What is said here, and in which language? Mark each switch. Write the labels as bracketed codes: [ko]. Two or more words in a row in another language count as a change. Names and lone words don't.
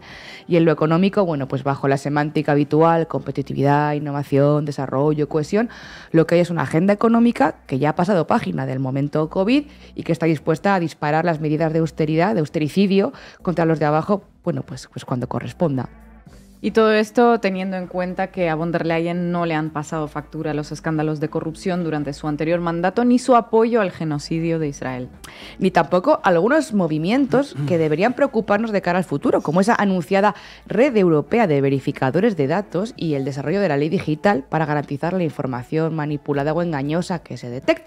[es] Y en lo económico, bueno, pues bajo la semántica habitual, competitividad, innovación, desarrollo, cohesión, lo que hay es una agenda económica que ya ha pasado página del momento COVID y que está dispuesta a disparar las medidas de austeridad, de austericidio, contra los de abajo, bueno, pues cuando corresponda. Y todo esto teniendo en cuenta que a von der Leyen no le han pasado factura los escándalos de corrupción durante su anterior mandato, ni su apoyo al genocidio de Israel. Ni tampoco algunos movimientos que deberían preocuparnos de cara al futuro, como esa anunciada red europea de verificadores de datos y el desarrollo de la ley digital para garantizar la información manipulada o engañosa que se detecte.